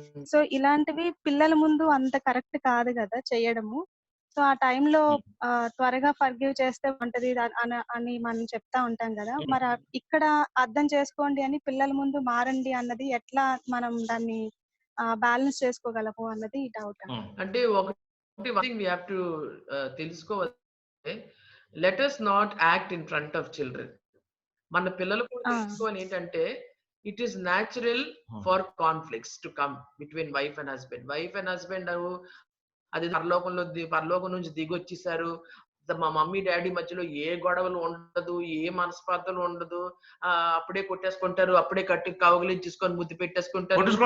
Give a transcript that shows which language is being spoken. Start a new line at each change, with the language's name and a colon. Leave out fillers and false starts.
Telugu: So ఇలాంటివి పిల్లల ముందు అంత కరెక్ట్ కాదు కదా చేయడము. సో ఆ టైంలో త్వరగా ఫర్గివ్ చేస్తే ఉంటది అని మనం చెప్తా ఉంటాం కదా. మరి ఇక్కడ అర్థం చేసుకోండి అని పిల్లల ముందు మారండి అన్నది ఎట్లా మనం దాన్ని బ్యాలెన్స్ చేసుకోగలము అన్నది డౌట్. అంటే ఒకటి
English: we have to
Telugu: తెలుసుకోవాలి,
English: let us not act in front of children.
Telugu: మన పిల్లలు కూడా తెలుసుకోవాలి ఏంటంటే
English: It is natural for conflicts to come between wife and husband.
Telugu: Wife and husband అది పరలోకం నుంచి దిగొచ్చేసారు, మా మమ్మీ డాడీ మధ్యలో ఏ గొడవలు ఉండదు, ఏ మనస్పర్ధలు ఉండదు, అప్పుడే కొట్టేసుకుంటారు, అప్పుడే కట్టి కౌగిలించేసుకొని ముద్దు పెట్టేసుకుంటారు.